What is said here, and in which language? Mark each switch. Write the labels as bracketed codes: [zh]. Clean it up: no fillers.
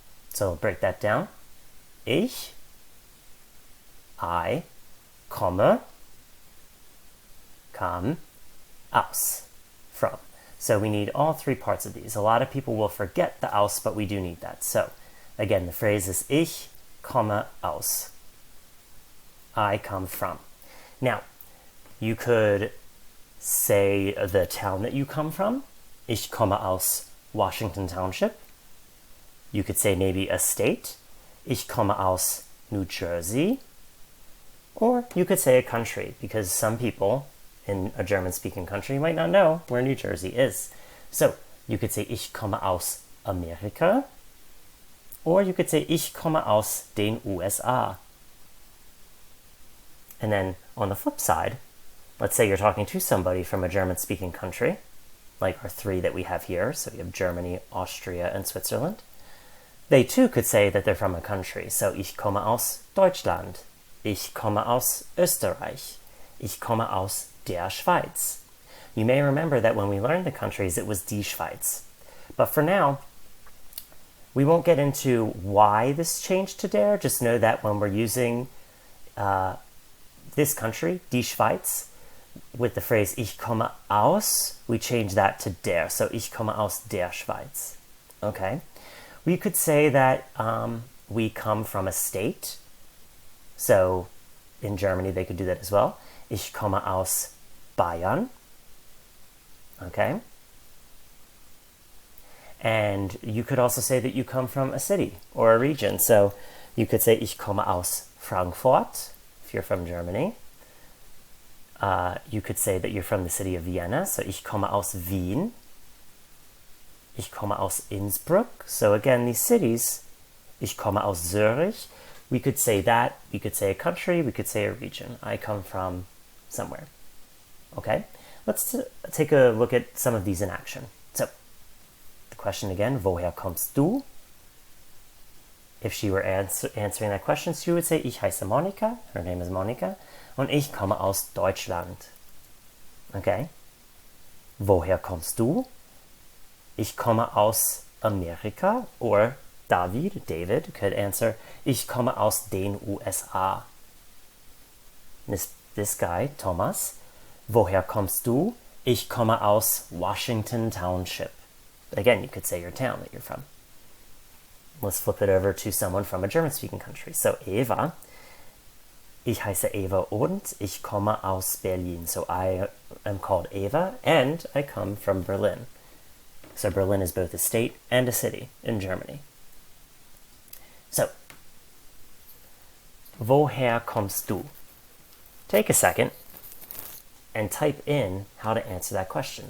[en] So I'll break that down. I, komme, come, aus, from. So we need all three parts of these. A lot of people will forget the aus, but we do need that. So again, the phrase is [de] Ich komme aus. [en] I come from. Now, you could say the town that you come from. [de] Ich komme aus Washington Township. [en] You could say maybe a state. [de] Ich komme aus New Jersey. [en] Or you could say a country, because some people in a German-speaking country might not know where New Jersey is. So you could say [de] Ich komme aus Amerika. [en] Or you could say [de] Ich komme aus den USA. [en] And then on the flip side, let's say you're talking to somebody from a German-speaking country, like our three that we have here. So we have Germany, Austria, and Switzerland. They too could say that they're from a country. [de] So Ich komme aus Deutschland. Ich komme aus Österreich. Ich komme aus der Schweiz. [en] You may remember that when we learned the countries, it was die Schweiz. But for now, we won't get into why this changed to der. Just know that when we're using this country, die Schweiz, with the phrase [de] Ich komme aus, [en] we change that to der. [de] So Ich komme aus der Schweiz. Okay? [en] We could say that we come from a state. So in Germany, they could do that as well. [de] Ich komme aus Bayern. [en] Okay? And you could also say that you come from a city or a region. So you could say [de] Ich komme aus Frankfurt, [en] if you're from Germany. You could say that you're from the city of Vienna. [de] So Ich komme aus Wien. Ich komme aus Innsbruck. [en] So again, these cities, [de] Ich komme aus Zurich. [en] We could say that, we could say a country, we could say a region. I come from somewhere. Okay? Let's take a look at some of these in action. So, the question again, [de] Woher kommst du? [en] If she were answering that question, she would say, [de] Ich heiße Monika, [en] her name is Monika, [de] und ich komme aus Deutschland. Okay? Woher kommst du? Ich komme aus Amerika, [en] or David could answer, [de] Ich komme aus den USA. [en] This guy, Thomas, [de] Woher kommst du? Ich komme aus Washington Township. [en] Again, you could say your town that you're from. Let's flip it over to someone from a German-speaking country. [de] So Eva, ich heiße Eva und ich komme aus Berlin. [en] So I am called Eva and I come from Berlin. So Berlin is both a state and a city in Germany. So, [de] Woher kommst du? [en] Take a second and type in how to answer that question.